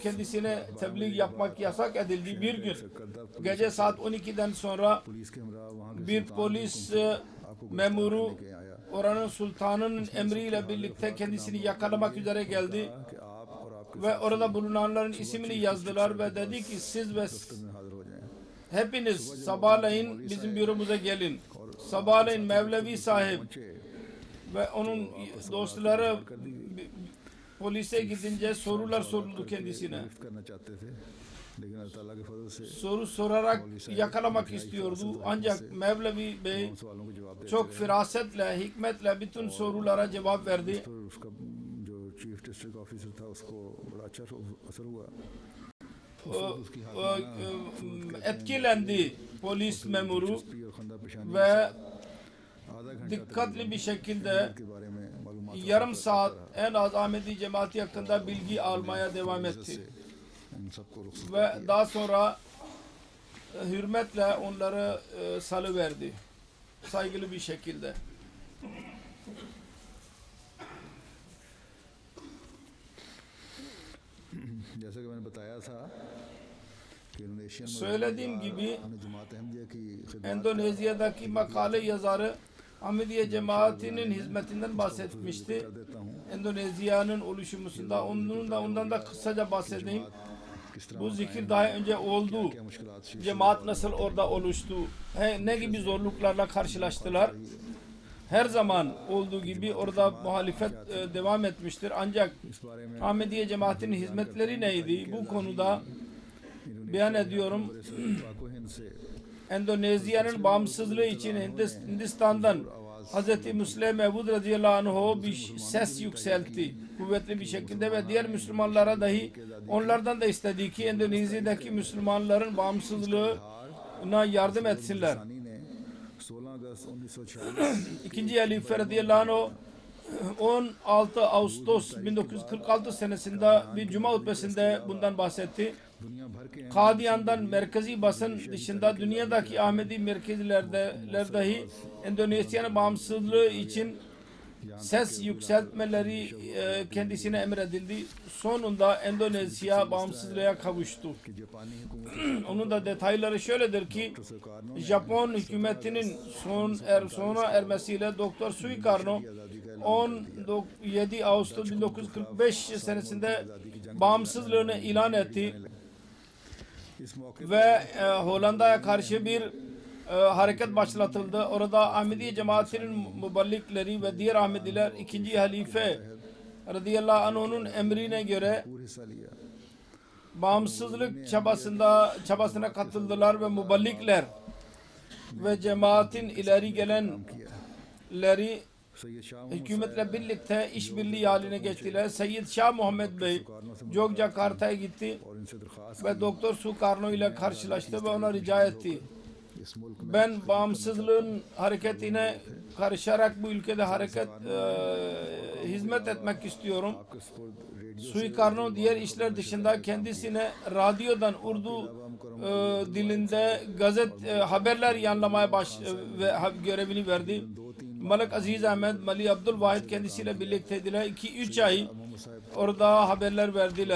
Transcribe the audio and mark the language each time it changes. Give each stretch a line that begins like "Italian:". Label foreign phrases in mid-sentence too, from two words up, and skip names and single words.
Turkish: Kendisine tebliğ yapmak yasak edildi. Bir gün gece saat 12'den sonra bir polis memuru oranın sultanının emriyle birlikte kendisini yakalamak üzere geldi ve orada bulunanların ismini yazdılar ve dedi ki siz ve
Urdu: میں حاضر ہو جائیں.
Turkish: hepiniz sabahleyin bizim büromuza gelin. Sabahleyin Mevlevi sahip ve onun dostları polise gidince sorular soruldu kendisine.
Urdu: گرفت کرنا چاہتے تھے، لیکن اللہ تعالیٰ کے فضل سے
Turkish: Soru sorarak yakalamak istiyordu. Ancak Mevlevi Bey
Urdu: ان سوالوں کو جواب دیتے
Turkish: çok firasetle, hikmetle bütün sorulara cevap verdi.
Urdu: پھر اس کا جو
English: chief district officer
Urdu: تھا اس کو بڑا اچھا اثر ہوا.
Turkish: Etkilendi polis memuru
Urdu: اور خندہ پیشانی
Turkish: ve
Urdu: آدھا گھنٹہ
Turkish: dikkatli bir şekilde
Urdu: کے بارے میں معلومات
Turkish: yarım saat en az Ahmedi cemaati hakkında bilgi almaya devam etti.
Urdu: ان سب کو رخصت
Turkish: Ve daha sonra hürmetle onları salıverdi. Saygılı bir şekilde.
Urdu: جیسا کہ میں نے بتایا تھا کہ انڈونیشین
Turkish: Söylediğim gibi
Urdu: ہم نے جماعت احمدیہ کی خدمت
Turkish: Endonezya'daki makale yazarı Ahmediye cemaatinin hizmetinden bahsetmişti.
Urdu: کر دیتا ہوں
Turkish: Endonezya'nın oluşumusunda ondan da kısaca bahsedeyim.
Urdu: کس طرح
Turkish: Bu zikir daha önce oldu.
Urdu: کیا مشکلات شیش
Turkish: Cemaat nasıl orada oluştu? Ne gibi zorluklarla karşılaştılar? Her zaman olduğu gibi orada muhalefet devam etmiştir. Ancak
Urdu: اس بارے میں
Turkish: Ahmediye cemaatinin hizmetleri neydi? Bu konuda beyan ediyorum.
Urdu: پاک و ہند سے
Turkish: Endonezya'nın bağımsızlığı için Hindistan'dan Hz. Müslim Mevud radıyallahu anh bir ses yükseltti. Kuvvetli bir şekilde ve diğer Müslümanlara dahi onlardan da istedi ki Endonezya'daki Müslümanların bağımsızlığına yardım etsinler.
Urdu: ثانی نے 16 اگست 1946
Turkish: İkinci Halife radıyallahu anh 16 Ağustos 1946 senesinde bir cuma hutbesinde bundan bahsetti.
Urdu: دنیا بھر کے
Turkish: Kadiyan'dan merkezi basın dışında dünyadaki Ahmedi merkezlerde dahi Endonezya'nın bağımsızlığı için ses yükseltmeleri kendisine emredildi. Sonunda Endonezya bağımsızlığa kavuştu.
Urdu: کہ جاپانی حکومت
Turkish: Onun da detayları şöyledir ki
Urdu: سرکار نے
Turkish: Japon hükümetinin sona ermesiyle Doktor Suikarno 17 Ağustos 1945 senesinde bağımsızlığını ilan etti
Urdu: اس موقع
Turkish: ve Hollanda'ya karşı bir hareket başlatıldı. Orada Ahmediye cemaatinin müballikleri ve diğer Ahmediler 2. Halife radıyallahu anh'ın emrine göre
Urdu: پورا حصہ لیا.
Turkish: bağımsızlık çabasına katıldılar ve müballikler ve cemaatin ileri gelenleri
Urdu: سید شاہ
Turkish: hükümetle birlikte işbirliği haline geçtiler. Seyyid Şah Muhammed Bey Yogyakarta'ya gitti
Urdu: اور ان سے درخواست
Turkish: ve Doktor Sukarno ile karşılaştı ve ona rica etti.
Urdu: اس ملک میں
Turkish: Ben bağımsızlığın hareketine karışarak bu ülkede hizmet etmek istiyorum.
Urdu: آپ کے سپرد ریڈیو
Turkish: Suikarno diğer işler dışında kendisine radyodan Urdu dilinde haberler yanlamaya görevini verdi. Malik Aziz Ahmed, Mali Abdülvahid kendisiyle birlikteydiler. 2-3 ay orada haberler verdiler.